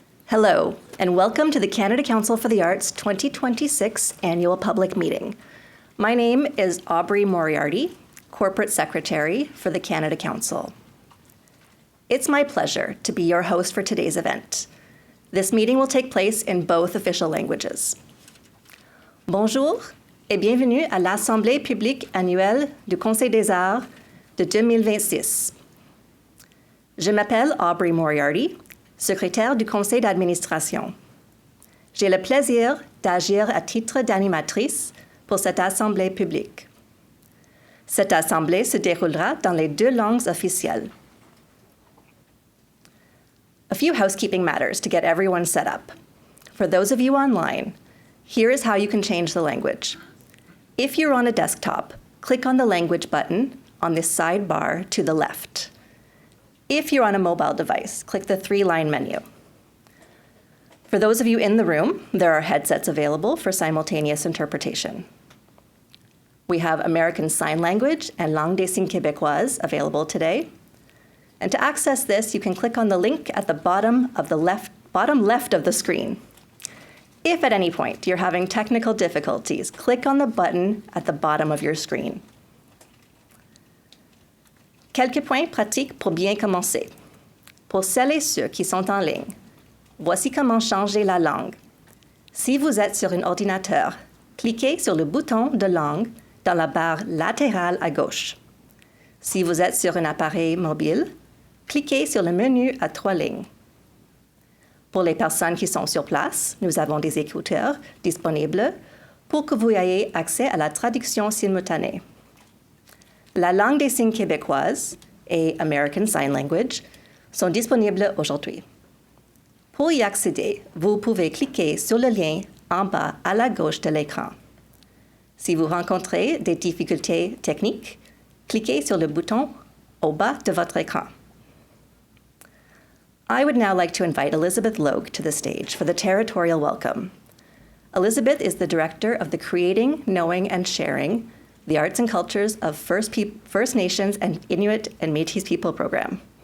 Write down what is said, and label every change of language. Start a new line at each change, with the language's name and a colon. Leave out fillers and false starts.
English: Hello, and welcome to the Canada Council for the Arts 2026 Annual Public Meeting. My name is Aubrey Moriarty, Corporate Secretary for the Canada Council. It's my pleasure to be your host for today's event. This meeting will take place in both official languages.
French: Bonjour et bienvenue à l'Assemblée publique annuelle du Conseil des Arts de 2026. Je m'appelle Aubrey Moriarty, secrétaire du conseil d'administration. J'ai le plaisir d'agir à titre d'animatrice pour cette assemblée publique. Cette assemblée se déroulera dans les deux langues officielles.
English: A few housekeeping matters to get everyone set up. For those of you online, here is how you can change the language. If you're on a desktop, click on the language button on the sidebar to the left. If you're on a mobile device, click the three-line menu. For those of you in the room, there are headsets available for simultaneous interpretation. We have American Sign Language and Langue des Signes Québécoise available today. And to access this, you can click on the link at the bottom left of the screen. If at any point you're having technical difficulties, click on the button at the bottom of your screen.
French: Quelques points pratiques pour bien commencer. Pour celles et ceux qui sont en ligne, voici comment changer la langue. Si vous êtes sur un ordinateur, cliquez sur le bouton de langue dans la barre latérale à gauche. Si vous êtes sur un appareil mobile, cliquez sur le menu à 3 lignes. Pour les personnes qui sont sur place, nous avons des écouteurs disponibles pour que vous ayez accès à la traduction simultanée. La langue des signes québécoise et American Sign Language sont disponibles aujourd'hui. Pour y accéder, vous pouvez cliquer sur le lien en bas à la gauche de l'écran. Si vous rencontrez des difficultés techniques, cliquez sur le bouton au bas de votre écran.
English: I would now like to invite Elizabeth Logue to the stage for the territorial welcome. Elizabeth is the director of the Creating, Knowing, and Sharing the Arts and Cultures of First Nations and Inuit and Métis People program.